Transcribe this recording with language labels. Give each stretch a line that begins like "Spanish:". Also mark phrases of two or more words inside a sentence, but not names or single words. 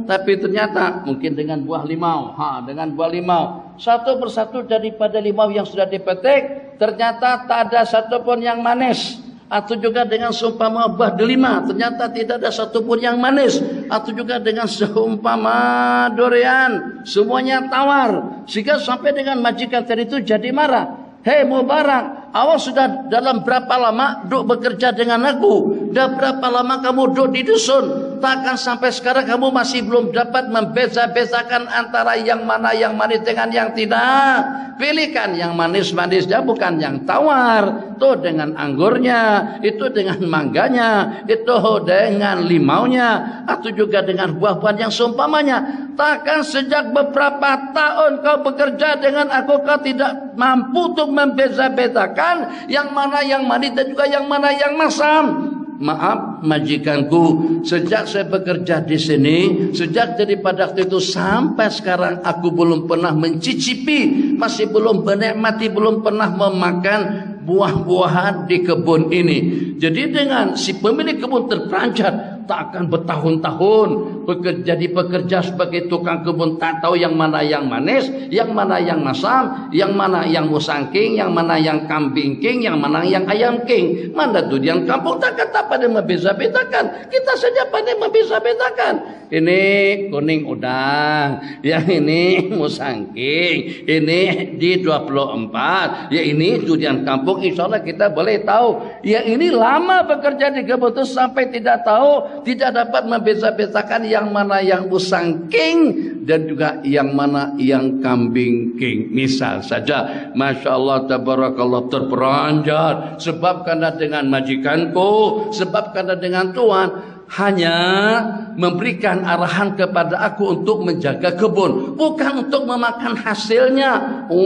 Malay: Tapi ternyata mungkin dengan buah limau, dengan buah limau, satu persatu daripada limau yang sudah dipetik, ternyata tak ada satupun yang manis. Atau juga dengan seumpama buah delima, ternyata tidak ada satupun yang manis. Atau juga dengan seumpama durian, semuanya tawar. Sehingga sampai dengan majikan tadi itu jadi marah. Hei Mubarak, awak sudah dalam berapa lama duk bekerja dengan aku? Dah berapa lama kamu duk di dusun? takkan sampai sekarang kamu masih belum dapat membeza-bezakan antara yang mana yang manis dengan yang tidak. Pilihkan yang manis-manisnya, bukan yang tawar. Itu dengan anggurnya, itu dengan mangganya, itu dengan limaunya, atau juga dengan buah-buahan yang seumpamanya. Takkan sejak beberapa tahun kau bekerja dengan aku, kau tidak mampu untuk membeza-bezakan yang mana yang manis dan juga yang mana yang masam. Maaf majikanku, sejak saya bekerja di sini, sejak daripada waktu itu sampai sekarang aku belum pernah mencicipi, masih belum menikmati, belum pernah memakan buah-buahan di kebun ini. Jadi dengan si pemilik kebun terperanjat, tak akan bertahun-tahun jadi pekerja sebagai tukang kebun, tak tahu yang mana yang manis, yang mana yang masam, yang mana yang musangking, yang mana yang kambing king, yang mana yang ayam king. Mana durian kampung tak kata pada membeza-bezakan. Kita saja pandai membeza-bezakan. Ini kuning udang, yang ini musangking, ini di 24, ya ini durian kampung.
Arabic: إن شاء الله
Malay: kita boleh tahu. Yang ini lama bekerja di kebun itu sampai tidak tahu, tidak dapat membeza-bezakan yang mana yang usang king dan juga yang mana yang kambing king. Misal saja,
Arabic: ما شاء الله تبارك الله,
Malay: terperanjat sebab karena dengan majikanku, sebab karena dengan Tuhan hanya memberikan arahan kepada aku untuk menjaga kebun, bukan untuk memakan hasilnya.